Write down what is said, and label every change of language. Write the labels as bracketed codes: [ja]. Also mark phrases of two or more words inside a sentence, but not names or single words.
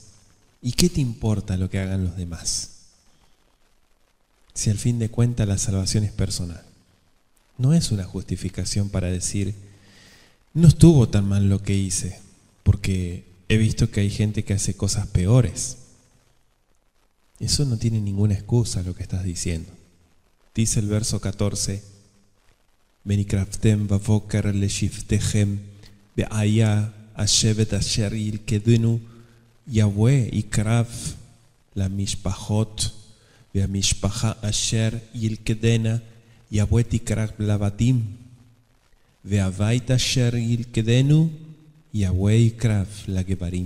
[es] ¿Y qué te importa lo que hagan los demás? Si al fin de cuentas la salvación es personal. No es una justificación para decir, no estuvo tan mal lo que hice, porque he visto que hay gente que hace cosas peores. Eso no tiene ninguna excusa lo que estás diciendo. Dice el verso 14, [he] ונקרבתם בבקר לשבטיכם והיה השבט אשר ילכדנו יהוה יקרב ל משפחות והמשפחה אשר ילכדנה יהוה תקרב לבתים והבית אשר ילכדנו יהוה יקרב ל גברים.